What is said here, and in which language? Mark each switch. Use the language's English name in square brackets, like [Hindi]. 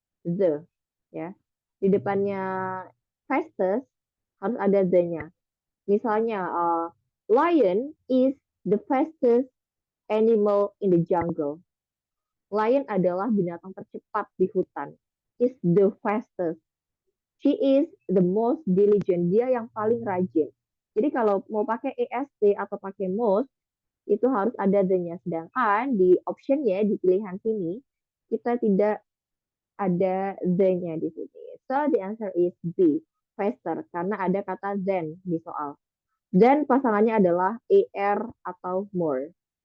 [English] The, ya. [Indonesian] Di depannya fastest harus ada the-nya. [English] Misalnya, lion is the fastest animal in the jungle. [Indonesian] Lion adalah binatang tercepat di hutan. [English] Is the fastest. She is the most diligent. [Indonesian] Dia yang paling rajin. Jadi kalau mau pakai EST atau pakai most, itu harus ada the-nya. Sedangkan di optionnya, di pilihan sini, kita tidak ada the-nya di sini. [English] So the answer is B, faster. [Indonesian] Karena ada kata than di soal. Then pasangannya adalah AR atau more.